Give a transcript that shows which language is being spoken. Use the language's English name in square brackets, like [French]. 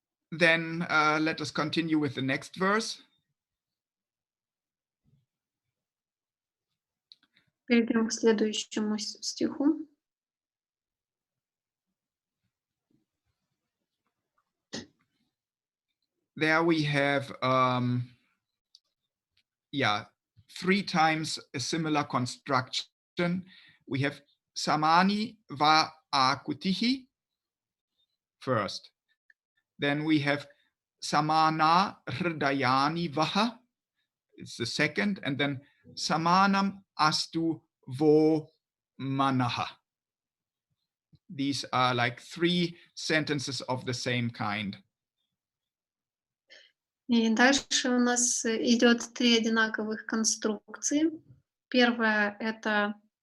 [English] Then let us continue with the next verse. [Russian] Перейдем к следующему стиху. [English] There we have, 3 times a similar construction. We have samani va akutihi first. Then we have samana hridayani vaha. It's the second. And then samanam astu vo manaha. These are like 3 sentences of the same kind. [Russian] И дальше у нас идет 3 одинаковых конструкции. Первая — это